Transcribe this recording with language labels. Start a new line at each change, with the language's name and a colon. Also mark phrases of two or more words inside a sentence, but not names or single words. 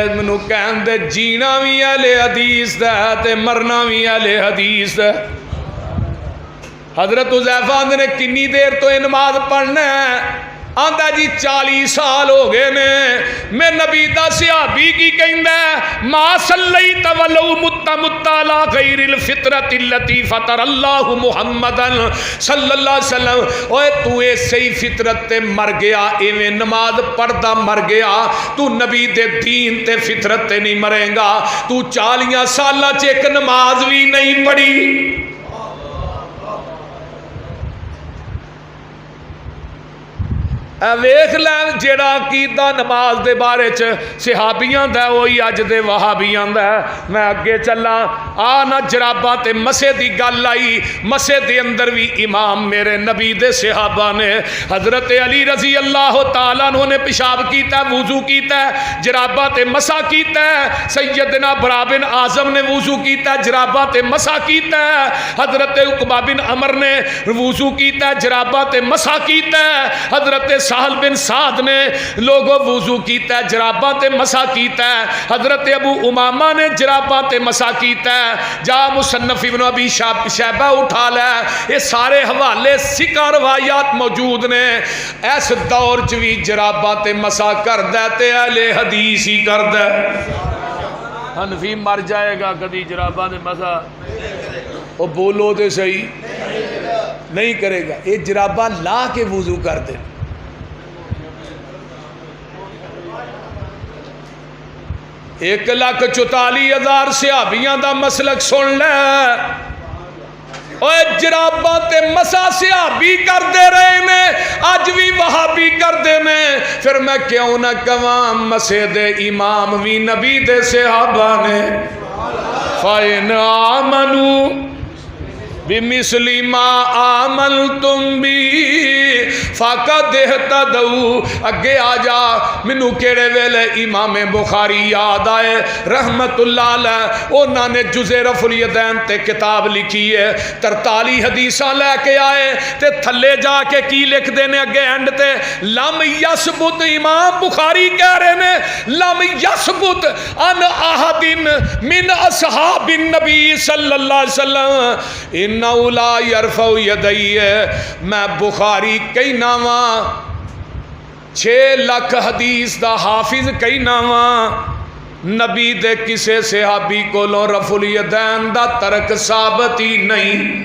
Punjabi: منو کہن دے جینا بھی اہل حدیث دا ہے تے مرنا بھی اہل حدیث دا. حضرت حذیفہ آندے نے کنی دیر تو یہ نماز پڑھنا ہے؟ آندہ جی 40 سال ہو گئے نے. میں نبی دا صحابی کی کہندہ ہے
Arabic: ما صلیت ولو مت علی غیر الفطرت اللتی فطر اللہ محمدن صلی اللہ علیہ وسلم.
Punjabi: اوے تو اے صحیح فطرت تے مر گیا، ایویں نماز پڑھدا مر گیا، تو نبی دے دین تے فطرت تے نہیں مرے گا. تو 40 سالہ چ ایک نماز بھی نہیں پڑھی. ویخ لین جیڑا عقیدہ نماز دے بارے چ صحابیاں دا وہی اج دے وہابیاں دا. میں اگے چلا آنا جراباں تے مسے دی گل آئی. مسے دے اندر بھی امام میرے نبی دے صحابہ نے حضرت علی
Arabic: رضی اللہ تعالیٰ عنہ
Punjabi: نے پیشاب کیتا ہے، وضو کیتا ہے، جراباں تے مسا کیتا ہے. سیدنا برا بن اعظم نے وضو کیتا ہے، جراباں تے مسا کیتا ہے. حضرت عقبہ بن عمر نے وضو کیتا ہے، جراباں تے مسا کیتا ہے. حضرت سہل بن سعد نے لوگوں وضو کیتا ہے، جراباں تے مسا کیتا ہے. حضرت ابو امامہ نے جراباں تے مسا کیتا ہے. جا مصنف ابن ابی شیبہ اٹھا لے، یہ سارے حوالے سکہ روایات موجود نے. اس دور چ بھی جراباں تے مسا کردا تے اہل حدیث ہی کردا. حنفی مر جائے گا کدی جراباں تے مسا، وہ بولو تے صحیح نہیں کرے گا. یہ جراباں لا کے وضو کر دے. 1,44,000 صحابیاں دا مسلک سن لے. اوے جراباں تے مسا صحابی کر دے رہے نے، اج بھی وہابی کر دے نے. پھر میں کیوں نہ کہاں مسے دے امام بھی نبی دے صحابہ نے.
Arabic: فَإِنْ آمَنُوا بِمِثْلِ مَا آمَنْتُمْ بِهِ فَقَدْ اهْتَدَوْا.
Punjabi: اگے آ جا. منو کیڑے ویلے امام بخاری یاد آئے
Arabic: رحمت اللہ علیہ.
Punjabi: انہوں نے جز رفع الیدین تے کتاب لکھی ہے، 43 حدیثاں لے کے آئے تے تھلے جا کے کی لکھ دینے اگے اینڈ تے
Arabic: لم یثبت.
Punjabi: امام بخاری کہہ رہے نے
Arabic: لم یثبت ان احد من اصحاب النبی صلی اللہ علیہ وسلم انہو لا یرفع یدیہ.
Punjabi: میں بخاری کہنا وا 6 لاکھ حدیث دا حافظ کہنا وا، نبی دے کسے صحابی کو لو رفع الیدین دا ترک ثابت ہی نہیں.